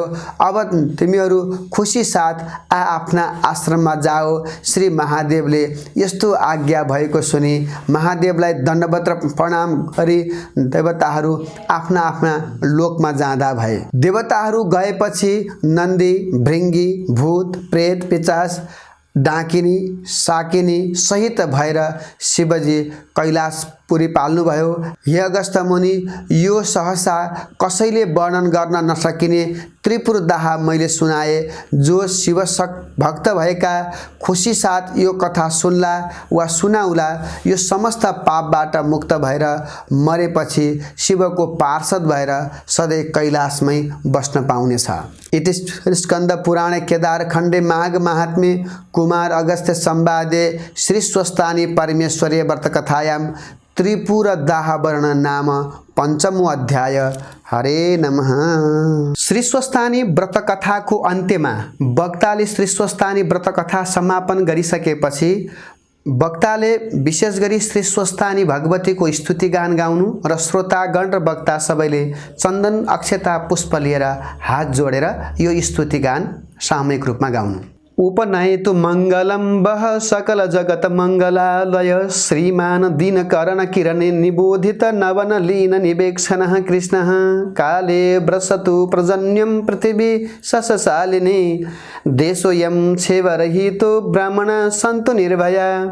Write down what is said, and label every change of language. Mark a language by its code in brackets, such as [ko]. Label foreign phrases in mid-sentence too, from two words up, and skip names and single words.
[ne] अब तिमीहरू खुसी साथ आफ्ना आश्रममा जाओ। श्री महादेवले यस्तो आज्ञा भएको सुनि महादेवलाई दण्डवत प्रणाम गरी देवताहरू आफ्ना आफ्ना लोकमा जाँदा भए। देवताहरू गएपछि नन्दी, भृङ्गी, भूत, प्रेत, पिचास, डाकिनी, साकिनी सहित भएर शिवजी कैलाशपुरी पाल्नुभयो। हे अगस्त्य मुनि, यो सहसा कसैले वर्णन गर्न नसकिने त्रिपुर दाह मैले सुनाए। जो शिव भक्त भएका खुसी साथ यो कथा सुन्ला वा सुनाउला यो समस्त पापबाट मुक्त भएर मरेपछि शिवको पार्षद भएर सधैँ कैलाशमै बस्न पाउनेछ। [sa] इति स्कन्द पुराणे केदार खण्डे माघ महात्म्ये कुमार अगस्त्य संवादे श्री स्वस्तानी परमेश्वरीय व्रत कथायां त्रिपुर दाह वर्णन नाम पंचमो अध्याय। हरे नमः। [ne] श्री स्वस्तानी व्रत कथाको अन्त्यमा वक्ताले श्री स्वस्तानी व्रत कथा समापन गरिसकेपछि वक्ताले विशेष गरी श्री स्वस्तानी भगवतीको स्तुति गान गाउनु र श्रोतागण र वक्ता सबैले चन्दन अक्षता पुष्प लिएर हात जोडेर यो स्तुति गान सामूहिक रूपमा गाउनु। [sa] उपनयतु मङ्गलं वः सकल जगत मङ्गलालय श्रीमान दीनकरण किरणे निबोधित नवन लीन निवेक्षणः कृष्णः काले व्रसतु प्रजन्यं पृथिवी शशशालिनी देशोऽयं क्षेवरहितो ब्राह्मणा सन्तु निर्भया